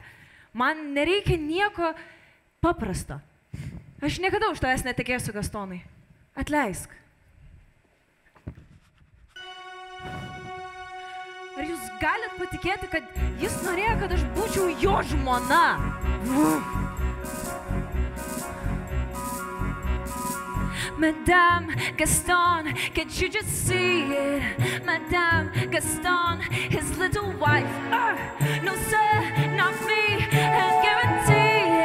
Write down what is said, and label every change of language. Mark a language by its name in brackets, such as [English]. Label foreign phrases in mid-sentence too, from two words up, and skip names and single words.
[Lithuanian] Man nereikia nieko paprasto. Aš niekada už tavęs netekėsiu, Gastonai. Atleisk. Ar jūs galit patikėti, kad jis norėjo, kad aš būčiau jo žmona? [English] Madame Gaston, can't you just see it? Madame Gaston, his little wife. No sir, not me, I guarantee it.